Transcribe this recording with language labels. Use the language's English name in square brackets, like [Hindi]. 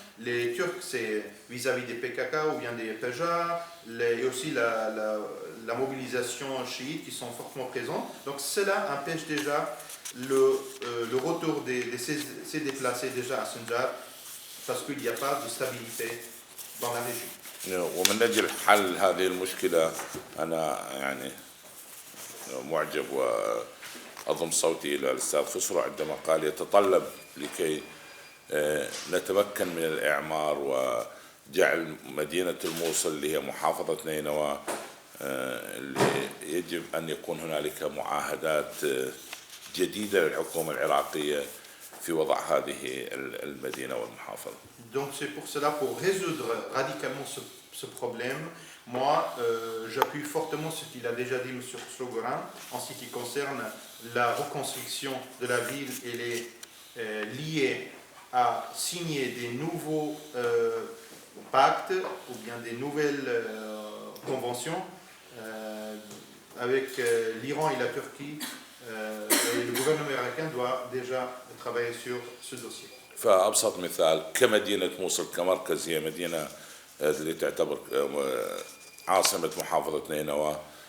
[French] Les Turcs, c'est vis-à-vis des PKK ou bien des PJ, et aussi la mobilisation chiite qui sont fortement présents. Donc cela empêche déjà le retour de ces déplacés déjà à Sinjar parce qu'il n'y a pas de stabilité dans la région. [Arabic] ومن أجل حل هذه المشكلة أنا يعني معجب وأضم صوتي إلى الأستاذ خسرو عندما قال يتطلب لكي نتمكن من الإعمار وجعل مدينة الموصل اللي هي محافظة نينوى اللي يجب أن يكون هنالك معاهدات جديدة للحكومة العراقية في وضع هذه المدينة والمحافظة. [French] Donc c'est pour cela, pour résoudre radicalement ce problème, moi j'appuie fortement ce qu'il a déjà dit M. Slogoran en ce qui concerne la reconstruction de la ville et les lier à signer des nouveaux pactes ou bien des nouvelles conventions avec l'Iran et la Turquie. Et le gouvernement irakien doit déjà travailler sur ce dossier. [Arabic] فأبسط مثال كمدينة موصل كمركز هي مدينة اللي تعتبر عاصمة محافظة نينوى.